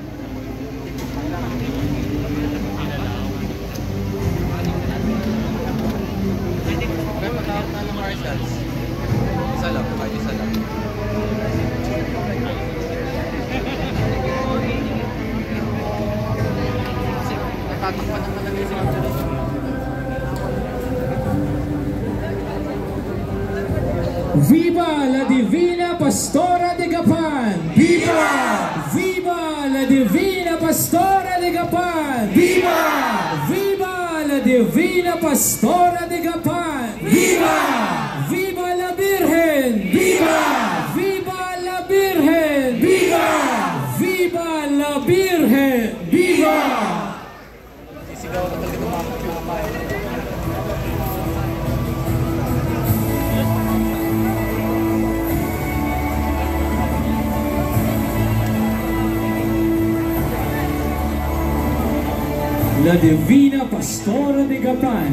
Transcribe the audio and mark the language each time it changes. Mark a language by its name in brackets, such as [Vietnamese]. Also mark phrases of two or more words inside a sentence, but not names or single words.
[Filipino] Isa lang, kahit isa lang. Kasi natatakpan naman lang yung sinabi. [Spanish] Viva la Divina Pastora de Gapan! Viva! Viva la Divina Pastora de Gapan! Viva! Viva la Divina Pastora de Gapan! Viva! Viva la Virgen! Viva! Viva la Virgen! Viva! Viva la Virgen! Viva! [Filipino] Sisigaw na talaga mga bayan. La Divina Pastora de Gapan.